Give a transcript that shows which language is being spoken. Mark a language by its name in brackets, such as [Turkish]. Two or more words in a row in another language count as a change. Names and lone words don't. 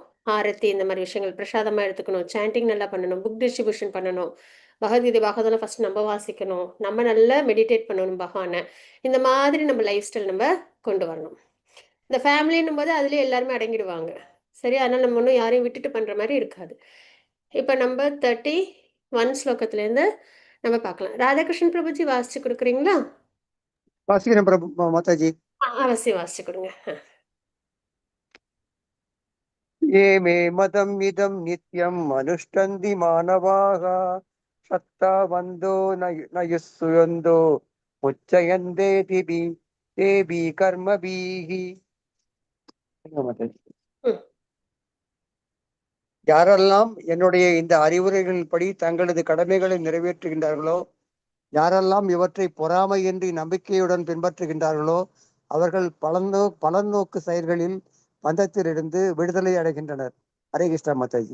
[Tamil] ஆரத்தி இந்த மாதிரி விஷயங்கள் பிரசாதமாக எடுத்துக்கணும் சாண்டிங் நல்லா பண்ணணும் [English] book distribution [Tamil] பண்ணணும் பகவத்கீதை பாகவதெல்லாம் ஃபஸ்ட் நம்ம வாசிக்கணும் நம்ம நல்லா மெடிடேட் பண்ணணும் பகவானை இந்த மாதிரி நம்ம [English] life style [Tamil] நம்ம கொண்டு வரணும் இந்த ஃபேமிலின்னும் போது அதுலேயே எல்லாருமே அடங்கிடுவாங்க சரி அதனால் நம்ம ஒன்றும் யாரையும் விட்டுட்டு பண்ணுற மாதிரி இருக்காது இப்போ நம்ம 31 ஸ்லோகத்துலேருந்து நம்ம பார்க்கலாம் ராதாகிருஷ்ணன் பிரபுஜி வாசிச்சு கொடுக்குறீங்களா வாசிக்கிறேன் பிரபு மாதாஜி அவசியம் வாசிச்சு கொடுங்க [Sanskrit] ये मे मदम् इदं नित्यम् अनुष्ठन्ति मानवाः श्रद्धावन्तो न युस्सुयन्तो मुच्यन्ते तेभिः कर्मभिः மாதாஜி ம் [Tamil] யாரெல்லாம் என்னுடைய இந்த அறிவுரைகளின்படி தங்களது கடமைகளை நிறைவேற்றுகின்றார்களோ யாரெல்லாம் இவற்றை பொறாமையின்றி நம்பிக்கையுடன் பின்பற்றுகின்றார்களோ அவர்கள் பலநோக்கு செயல்களில் பந்தத்திலிருந்து விடுதலை அடைகின்றனர் ஹரே கிருஷ்ணா மாதாஜி